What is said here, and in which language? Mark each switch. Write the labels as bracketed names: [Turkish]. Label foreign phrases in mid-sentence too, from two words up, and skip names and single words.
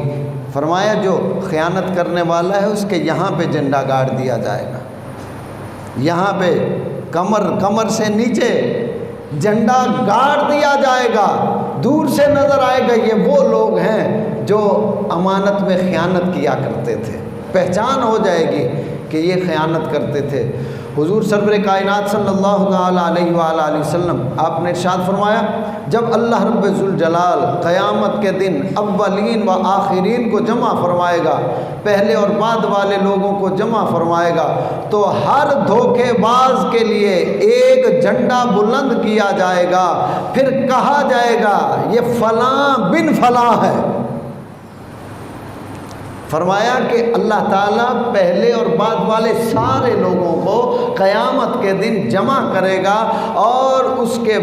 [Urdu] فرمایا جو خیانت کرنے والا ہے اس کے یہاں پہ جھنڈا گاڑ دیا جائے گا، یہاں پہ کمر سے نیچے جھنڈا گاڑ دیا جائے گا، دور سے نظر آئے گا یہ وہ لوگ ہیں جو امانت میں خیانت کیا کرتے تھے، پہچان ہو جائے گی کہ یہ خیانت کرتے تھے۔ حضور سرور کائنات [Arabic] صلی اللہ تعالیٰ علیہ وآلہ وسلم [Urdu] آپ نے ارشاد فرمایا جب اللہ رب ذوالجلال قیامت کے دن اولین و آخرین کو جمع فرمائے گا، پہلے اور بعد والے لوگوں کو جمع فرمائے گا، تو ہر دھوکے باز کے لیے ایک جھنڈا بلند کیا جائے گا، پھر کہا جائے گا یہ فلاں بن فلاں ہے۔ فرمایا کہ اللہ تعالیٰ پہلے اور بعد والے سارے لوگوں کو قیامت کے دن جمع کرے گا، اور اس کے